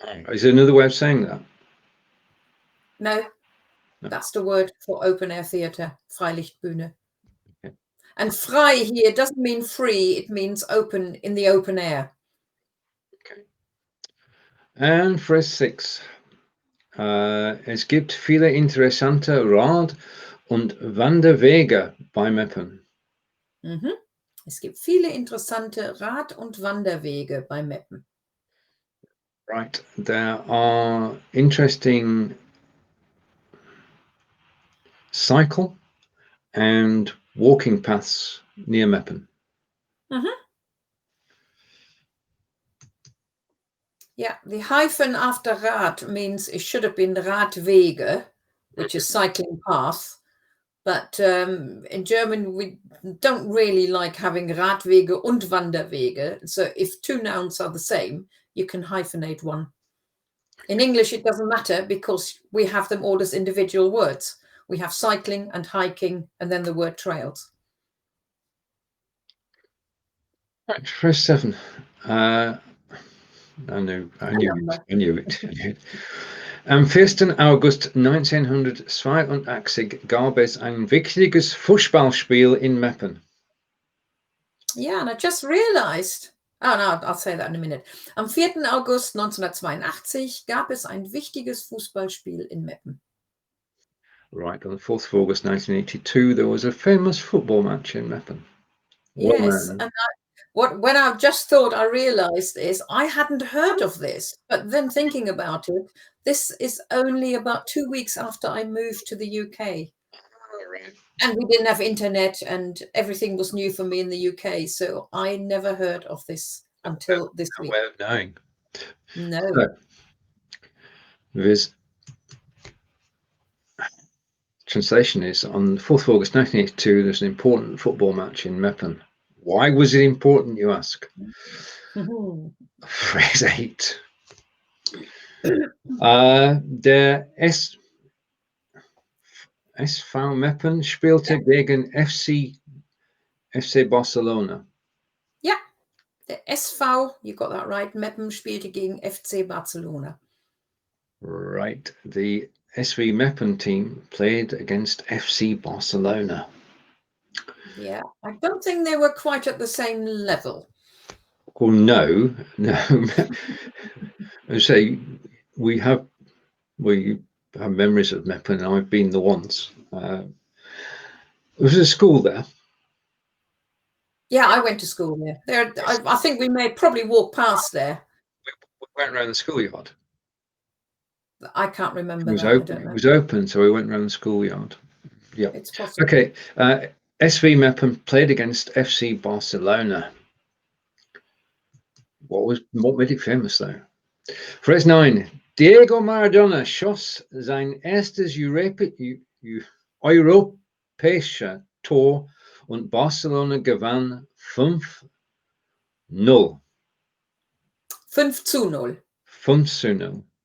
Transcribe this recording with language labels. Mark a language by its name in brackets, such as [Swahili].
[English] Is there another way of saying that? No, that's the word for open air theatre, Freilichtbühne. Okay. And frei here doesn't mean free, it means open, in the open air. Okay. And phrase 6. [German] Es gibt viele interessante Rad- und Wanderwege bei Meppen. Mhm. Es gibt viele interessante Rad- und Wanderwege bei Meppen. [English] Right, there are interesting cycle and walking paths near Meppen. Mhm. Yeah, the hyphen after Rad means it should have been Radwege, which is cycling path. But in German, we don't really like having [German] Radwege und Wanderwege. [English] So if two nouns are the same, you can hyphenate one. In English, it doesn't matter because we have them all as individual words. We have cycling and hiking and then the word trails. Right, phrase 7. I knew it. [German] Am 1. August 1982 gab es ein wichtiges Fußballspiel in Meppen. [English] Yeah, and I just realized, oh no, I'll say that in a minute. [German] Am 4. August 1982 gab es ein wichtiges Fußballspiel in Meppen. [English] Right, on the 4th of August 1982, there was a famous football match in Meppen. Yes, and when I just thought I realized is I hadn't heard of this, but then thinking about it, this is only about 2 weeks after I moved to the UK. All right. And we didn't have internet and everything was new for me in the UK. So I never heard of this until this No week. way of knowing. No. So, there's translation is on the 4th of August 1982, there's an important football match in Meppen. Why was it important, you ask? Phrase 8. [German] Der SV Meppen spielte gegen FC Barcelona. [English] Yeah, the SV, you got that right. [German] Meppen spielte gegen FC Barcelona. [English] Right. The SV Meppen team played against FC Barcelona. Yeah, I don't think they were quite at the same level. Well, no. I say we have memories of Meppen, and I've been there once. There was a school there. Yeah, I went to school there. I think we may probably walk past there. We went around the schoolyard. I can't remember. It was that. open. I don't know. It was open, so we went around the schoolyard. Yeah, it's possible. Okay. SV Meppen played against FC Barcelona. What made it famous though? Phrase 9. [German] Diego Maradona schoss sein erstes europäische Tor und Barcelona gewann 5-0. 5-0. 5-0.